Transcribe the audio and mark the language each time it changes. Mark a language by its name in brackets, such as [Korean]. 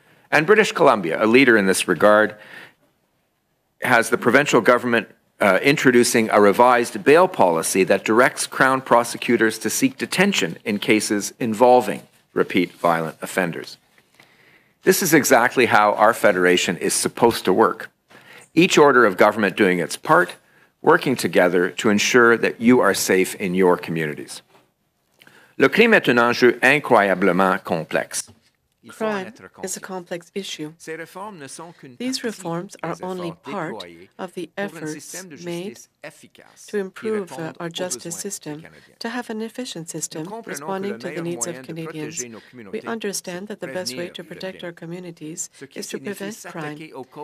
[English] And British Columbia, a leader in this regard, has the provincial government introducing a revised bail policy that directs Crown prosecutors to seek detention in cases involving repeat violent offenders. This is exactly how our federation is supposed to work. Each order of government doing its part, working together to ensure that you are safe in your communities. [French] Le crime est un enjeu incroyablement complexe. [English] Crime is a complex issue. These reforms are only part of the efforts made to improve our justice system, to have an efficient system responding to the needs of Canadians. We understand that the best way to protect our communities is to prevent crime.